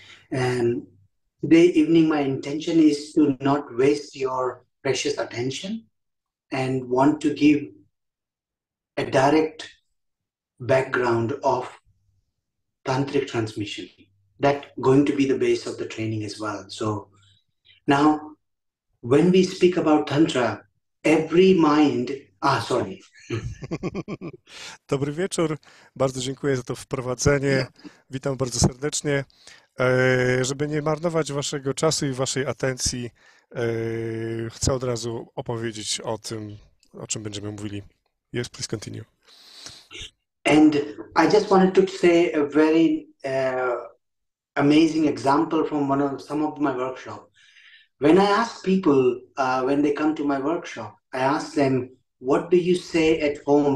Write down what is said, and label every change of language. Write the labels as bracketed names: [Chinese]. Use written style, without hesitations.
[English] And today evening my intention is to not waste your precious attention and want to give a direct background of tantric transmission. That going to be the base of the training as well. So now when we speak about tantra, every mind sorry. [Polish] Dobry wieczór, bardzo dziękuję za to wprowadzenie. Witam bardzo serdecznie. Żeby nie marnować waszego czasu i waszej atencji, chcę od razu opowiedzieć o tym, o czym będziemy mówili. [English] Yes, please continue. And I just wanted to say a very amazing example from some of my workshops. When I ask people, when they come to my workshop, I ask them, what do you say at home?